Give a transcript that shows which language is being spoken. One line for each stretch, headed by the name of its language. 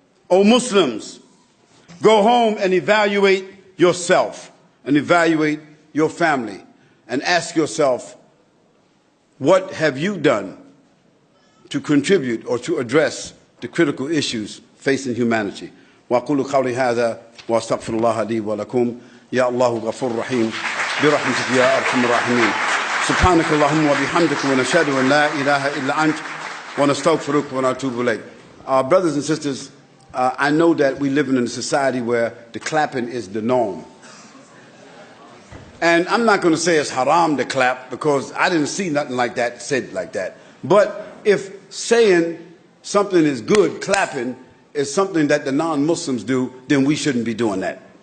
English: O Muslims, go home and evaluate yourself and evaluate your family and ask yourself, what have you done to contribute or to address the critical issues facing humanity?
Arabic: وأقول قولي هذا وأستغفر الله لي ولكم يا الله غفور رحيم برحمتك يا أرحم الراحمين سبحانك اللهم وبحمدك ونشهد أن لا إله إلا أنت ونستغفرك ونتوب إليك.
English: Brothers and sisters, I know that we live in a society where the clapping is the norm. And I'm not going to say it's haram to clap because I didn't see nothing like that said like that. But if saying something is good, clapping, is something that the non-Muslims do, then we shouldn't be doing that.